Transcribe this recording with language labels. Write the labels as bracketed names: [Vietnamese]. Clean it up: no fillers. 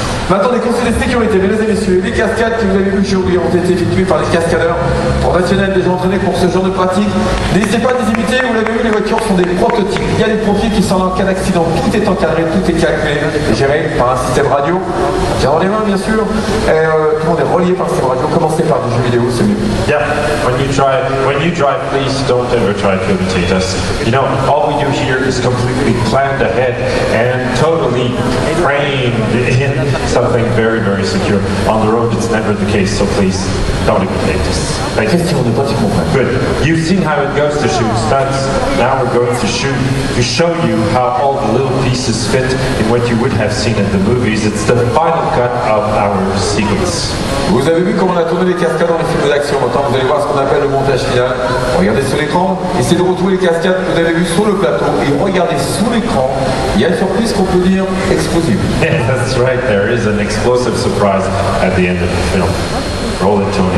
[French] Maintenant, les conseils de sécurité, mesdames et messieurs, les cascades que vous avez vues aujourd'hui ont été effectuées par les cascadeurs professionnels déjà entraînés pour ce genre de pratique. N'hésitez pas à les imiter, vous l'avez vu, les voitures sont des prototypes. Il y a des profils qui sont là en cas d'accident, tout est encadré, tout est calculé, géré par un système radio. Tiens dans les mains, bien sûr, et tout le monde est relié par un système radio. Commencez par du jeu vidéo, c'est mieux. [English] Yeah, when you drive, please don't ever try to imitate us. You know, all we do here is completely planned ahead and totally trained in something very, very secure. On the road, it's never the case, so please don't imitate us. Thank you. [French] Question de pratique, mon frère. [English] Good. You've seen how it goes to shoot stunts. Now we're going to show you how all the little pieces fit in what you would have seen in the movies. It's the final cut of our sequence. [French] Vous avez vu comment on a tourné les cascades dans les films d'action. Maintenant, vous allez voir ce qu'on appelle le montage final. Regardez sur l'écran, essayez de retrouver les cascades que vous avez vues sur le plateau et regardez sous l'écran. Il y a une surprise qu'on peut dire explosive. [English] Yeah, that's right. There is an explosive surprise at the end of the film. Roll it, Tony.